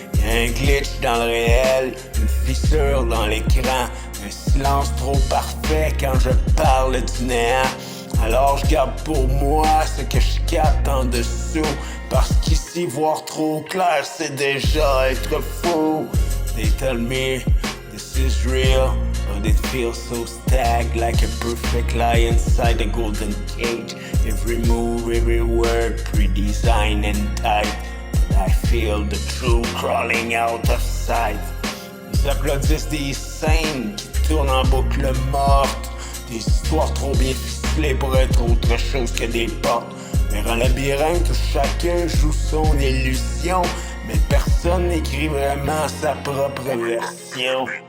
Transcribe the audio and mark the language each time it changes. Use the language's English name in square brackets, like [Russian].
[French] Y'a un glitch dans le réel, une fissure dans l'écran. Un silence trop parfait quand je parle du néant. Alors je garde pour moi ce que je capte en dessous. Parce qu'ici voir trop clair c'est déjà être fou. [English] They tell me this is real, but it feels so stagnant, like a perfect lie inside a golden cage. Every move, every word pre-designed and tight. And I feel the truth crawling out of sight. [French] Ils applaudissent des scènes qui tournent en boucle morte. Des histoires trop bien ficelées pour être autre chose que des portes. Vers un labyrinthe où chacun joue son illusion, mais personne n'écrit vraiment sa propre version.